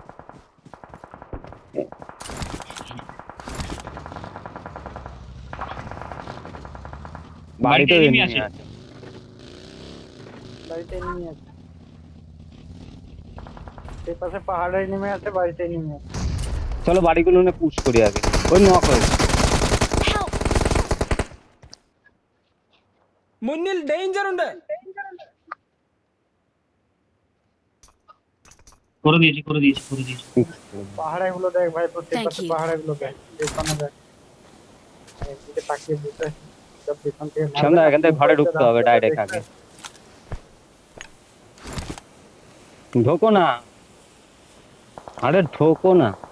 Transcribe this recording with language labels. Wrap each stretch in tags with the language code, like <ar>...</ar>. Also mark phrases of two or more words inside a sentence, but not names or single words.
<bn>বাড়িতে এনিমি আছে। বাড়িতে নেমে আছে, সেই পাশে পাহাড়ে নেমে আছে, বাড়িতে নেমে আছে। চলো বাড়িগুলো পুশ করি আগে। ওই নক হয়েছে।</bn> <en>Help!</en> <ml>മുന്നിൽ ഡേഞ്ചർ ഉണ്ട്.</ml> <bn>করে দিয়েছি। পাহাড়ে গুলো দেখ ভাই, প্রত্যেক</bn> <en>Thank</en> <bn>পাশে</bn> <en>you.</en> <bn>পাহাড়ে গুলো দেখ, পেছনে দেখ, এদিকে তাকিয়ে বসে আছে। সব পেছন থেকে মারবে সামনে না, এখান থেকে ঘরে ঢুকতে হবে রাস্তাটা ডাইরেক্ট দেখতে আগে। ঢোকো না, আরে ঢোকো না।</bn>